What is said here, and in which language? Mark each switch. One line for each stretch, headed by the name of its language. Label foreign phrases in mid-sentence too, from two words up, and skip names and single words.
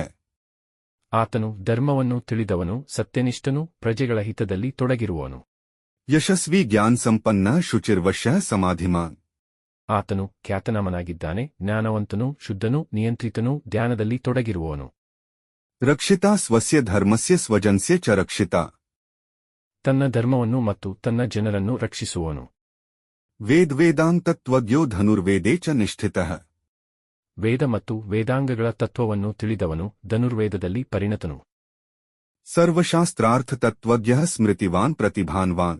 Kannada: ಆತನು ಧರ್ಮವನ್ನು ತಿಳಿದವನು, ಸತ್ಯನಿಷ್ಠನು, ಪ್ರಜೆಗಳ ಹಿತದಲ್ಲಿ ತೊಡಗಿರುವವನು.
Sanskrit: ಯಶಸ್ವಿ ಜ್ಞಾನ ಸಂಪನ್ನ ಶುಚಿರ್ವಶಃ ಸಮಾಧಿಮಾನ್.
Kannada: ಆತನು ಖ್ಯಾತನಾಮನಾಗಿದ್ದಾನೆ, ಜ್ಞಾನವಂತನು, ಶುದ್ಧನು, ನಿಯಂತ್ರಿತನು, ಧ್ಯಾನದಲ್ಲಿ ತೊಡಗಿರುವವನು.
Sanskrit: ರಕ್ಷಿತಾ ಸ್ವಸ್ಯ ಧರ್ಮಸ್ಯ ಸ್ವಜನ್ಸ್ಯ ಚ ರಕ್ಷಿತಾ.
Kannada: ತನ್ನ ಧರ್ಮವನ್ನು ಮತ್ತು ತನ್ನ ಜನರನ್ನು ರಕ್ಷಿಸುವವನು.
Sanskrit: ವೇದಾಂತತ್ವಜ್ಞೋ ಧನುರ್ವೇದೇ ಚ ನಿಷ್ಠಿತಃ.
Kannada: ವೇದ ಮತ್ತು ವೇದಾಂಗಗಳ ತತ್ವವನ್ನು ತಿಳಿದವನು, ಧನುರ್ವೇದದಲ್ಲಿ ಪರಿಣತನು.
Sanskrit: ಸರ್ವಶಾಸ್ತ್ರಾರ್ಥ ತತ್ವಜ್ಞಃ ಸ್ಮೃತಿವಾನ್ ಪ್ರತಿಭಾನ್ವಾನ್.